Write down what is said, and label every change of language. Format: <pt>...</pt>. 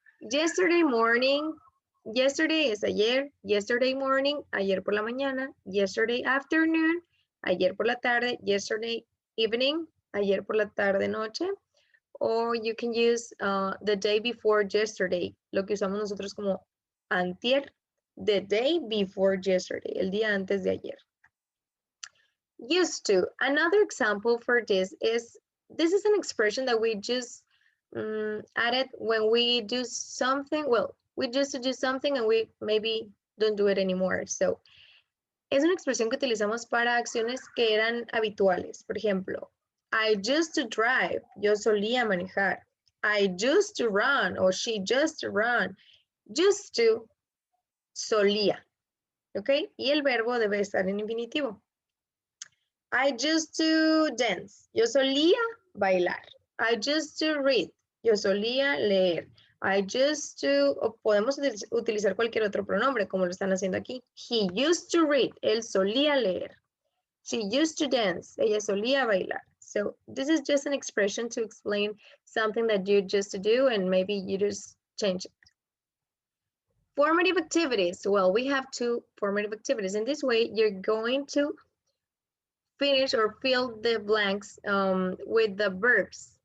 <en>Yesterday morning, yesterday</en> <es>es ayer,</es> <en>yesterday morning,</en> <es>ayer por la mañana,</es> <en>yesterday afternoon,</en> <es>ayer por la tarde,</es> <en>yesterday evening,</en> <es>ayer por la tarde noche,</es> <en>or you can use the day before yesterday,</en> <es>lo que usamos nosotros como antier,</es> <en>the day before yesterday,</en> <es>el día antes de ayer.</es> <en>Used to, another example for this is an expression that we just added when we do something, well, we used to do something and we maybe don't do it anymore.</en> <es>So, es una expresión que utilizamos para acciones que eran habituales. Por ejemplo,</es> <en>I used to drive,</en> <es>yo solía manejar.</es> <en>I used to run, or she used to run.</en> <es>Used to, solía, ¿ok? Y el verbo debe estar en infinitivo.</es> <en>I used to dance,</en> <es>yo solía bailar.</es> <en>I used to read,</en> <es>yo solía leer.</es> <en>I used to,</en> <es>o podemos utilizar cualquier otro pronombre como lo están haciendo aquí.</es> <en>He used to read,</en> <es>él solía leer.</es> <en>She used to dance,</en> <es>ella solía bailar.</es> <en>So this is just an expression to explain something that you used to do and maybe you just change it. Formative activities. Well, we have 2 formative activities. In this way, you're going to finish or fill the blanks with the verbs.</en>